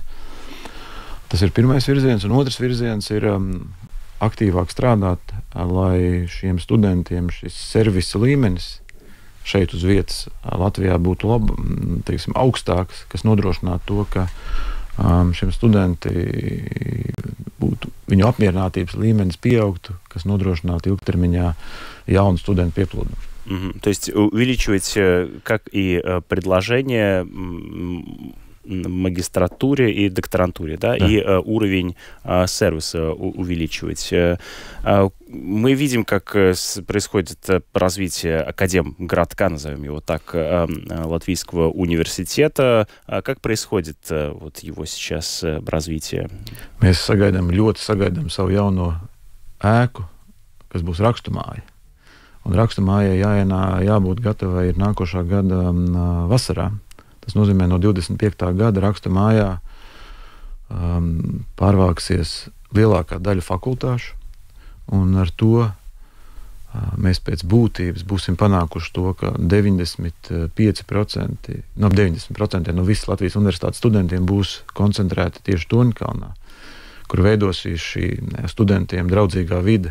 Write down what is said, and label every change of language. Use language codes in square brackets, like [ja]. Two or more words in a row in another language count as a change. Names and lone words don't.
[lv] Tas ir pirmais virziens, un otrs virziens ir aktīvāk strādāt, lai šiem studentiem šis servisa līmenis šeit uz vietas Latvijā būtu augstāks, kas nodrošinātu to, ka šiem studenti viņu apmierinātības līmenis pieaugtu, kas nodrošinātu ilgtermiņā jaunu studentu pieplūdumu. [ru] То есть увеличивать как и предложение магистратуре и докторантуре, да? И уровень сервиса увеличивать. Мы видим, как происходит развитие академгородка, назовем его так, Латвийского университета. Как происходит вот его сейчас развитие? [lv] Mēs ļoti sagaidām savu jauno ēku, kas būs rakstumāja. Un rakstumājai jābūt gatavai ir nākošā gada vasarā. Tas nozīmē, no 25. gada rakstumājā pārvāksies lielākā daļa fakultāšu, un ar to mēs pēc būtības būsim panākuši to, ka 90% no visas Latvijas universitātes studentiem būs koncentrēti tieši Torņkalnā, kur veidosies šī studentiem draudzīgā vide.